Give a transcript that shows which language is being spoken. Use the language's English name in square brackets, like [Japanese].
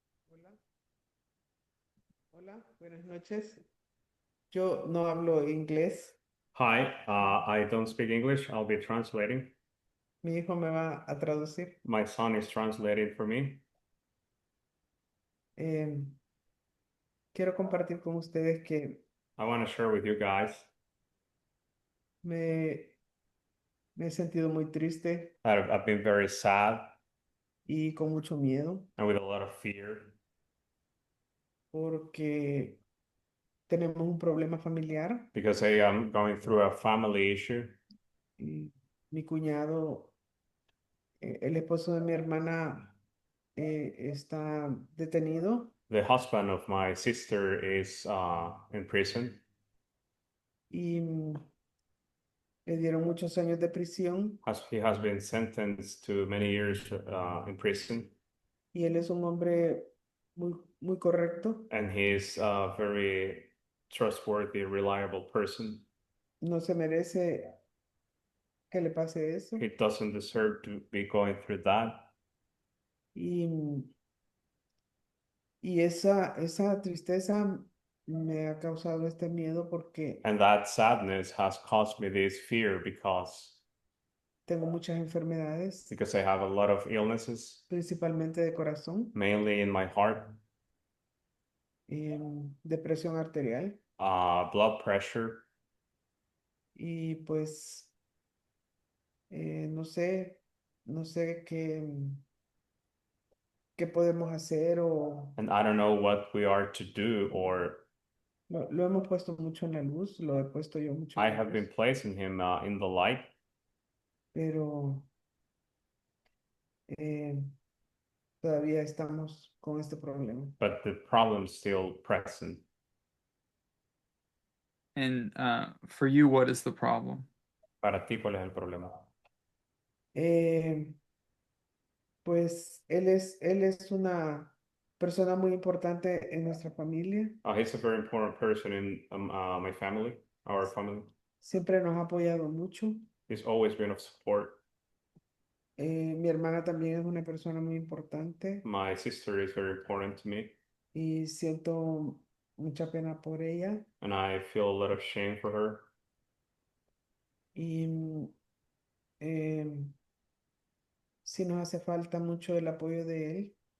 [Spanish] Hola, hola, buenas noches. Yo no hablo inglés. [English] Hi, I don't speak English. I'll be translating. [Spanish] Mi hijo me va a traducir. [English] My son is translating for me. [Spanish] Eh, quiero compartir con ustedes que [English] I want to share with you guys [Spanish] me, me he sentido muy triste [English] that I've been very sad [Spanish] y con mucho miedo [English] and with a lot of fear [Spanish] porque tenemos un problema familiar [English] because I am going through a family issue. [Spanish] y mi cuñado, el esposo de mi hermana, está detenido [English] The husband of my sister is in prison. [Spanish] y le dieron muchos años de prisión [English] He has been sentenced to many years in prison, [Spanish] y él es un hombre muy correcto. [English] and he is a very trustworthy, reliable person. [Spanish] No se merece que le pase eso. [English] He doesn't deserve to be going through that. [Spanish] Y, y esa tristeza me ha causado este miedo porque [English] And that sadness has caused me this fear [Spanish] tengo muchas enfermedades, [English] because I have a lot of illnesses, [Spanish] principalmente de corazón, [English] mainly in my heart, [Spanish] depresión arterial. [English] blood pressure, [Spanish] Y pues no sé, no sé qué podemos hacer o [English] and I don't know what we are to do, or [Spanish] lo hemos puesto mucho en la luz, lo he puesto yo mucho [English] I [Spanish] en la [English] have been [Spanish] luz, [English] placing him in the light, [Spanish] pero eh, todavía estamos con este problema. [English] but the problem's still present. And for you, what is the problem? [Spanish] Para ti, ¿cuál es el problema? Eh, pues él es una persona muy importante en nuestra familia. [English] He's a very important person in my family, our family. [Spanish] Siempre nos ha apoyado mucho. [English] He's always been of support. [Spanish] Mi hermana también es una persona muy importante [English] My sister is very important to me. [Spanish] y siento mucha pena por ella [English] and I feel a lot of shame for her. [Spanish] y eh, sí nos hace falta mucho el apoyo de él.